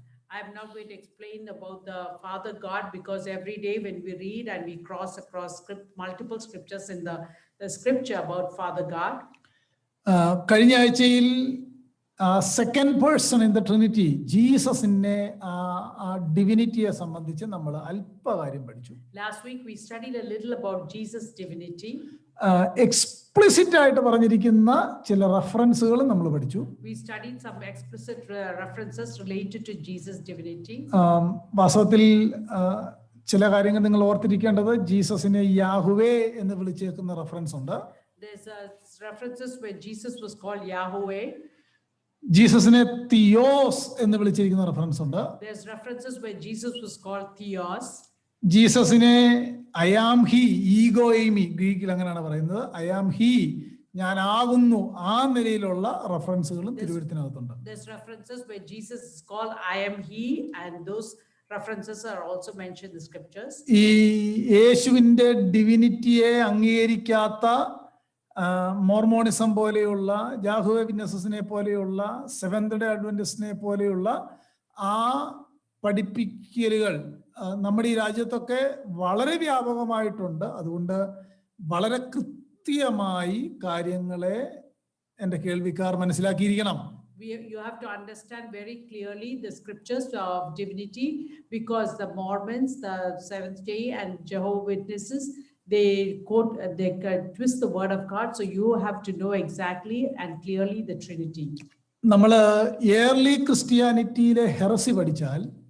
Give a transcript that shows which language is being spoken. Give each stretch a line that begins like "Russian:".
English: I am not going to explain about the Father God, because every day when we read and we cross across multiple scriptures in the scripture about Father God.
Malayalam: കഴിഞ്ഞ ആഴ്ചയിൽ
English: second person in the Trinity
Malayalam: ജീസസിന്റെ ഡിവിനിറ്റിയെ സംബന്ധിച്ച് നമ്മൾ അല്പകാര്യം പഠിച്ചു.
English: Last week we studied a little about Jesus' divinity.
Malayalam: Explicit ആയിട്ട് പറഞ്ഞിരിക്കുന്ന ചില റെഫറൻസുകൾ നമ്മൾ പഠിച്ചു.
English: We studied some explicit references related to Jesus' divinity.
Malayalam: വാസ്തവത്തിൽ ചില കാര്യങ്ങൾ നിങ്ങൾ ഓർത്തിരിക്കേണ്ടത്, ജീസസിനെ യാഹുവേ എന്ന് വിളിച്ചേക്കുന്ന റെഫറൻസ് ഉണ്ട്.
English: There's references where Jesus was called Yahweh.
Malayalam: ജീസസിനെ theos എന്ന് വിളിച്ചിരിക്കുന്ന റെഫറൻസ് ഉണ്ട്.
English: There's references where Jesus was called Theos.
Malayalam: ജീസസിനെ
English: I am he,
Malayalam: ego Amy, ഗ്രീക്കിൽ അങ്ങനെയാണ് പറയുന്നത്, ഐ ആം ഹി, ഞാൻ ആകുന്നു, ആ നിലയിലുള്ള റെഫറൻസുകളും തിരുവഴുത്തിനകത്തുണ്ട്.
English: There's references where Jesus is called I am he, and those references are also mentioned in the scriptures.
Malayalam: ഈ യേശുവിന്റെ ഡിവിനിറ്റിയെ അംഗീകരിക്കാത്ത മോർമോണിസം പോലെയുള്ള, യാഹ്വേ വിറ്റ്നസസിനെ പോലെയുള്ള, സെവന്ത് ഡേ അഡ്വന്റിസ്റ്റിനെ പോലെയുള്ള ആ പഠിപ്പിക്കലുകൾ നമ്മുടെ ഈ രാജ്യത്തൊക്കെ വളരെ വ്യാപകമായിട്ടുണ്ട്. അതുകൊണ്ട് വളരെ കൃത്യമായി കാര്യങ്ങളെ എൻ്റെ കേൾവിക്കാർ മനസ്സിലാക്കിയിരിക്കണം.
English: You have to understand very clearly the scriptures of divinity, because the Mormons, the Seventh Day and Jehovah's Witnesses, they twist the word of God. So you have to know exactly and clearly the Trinity.
Malayalam: നമ്മൾ early ക്രിസ്ത്യാനിറ്റിയിലെ heresy പഠിച്ചാൽ,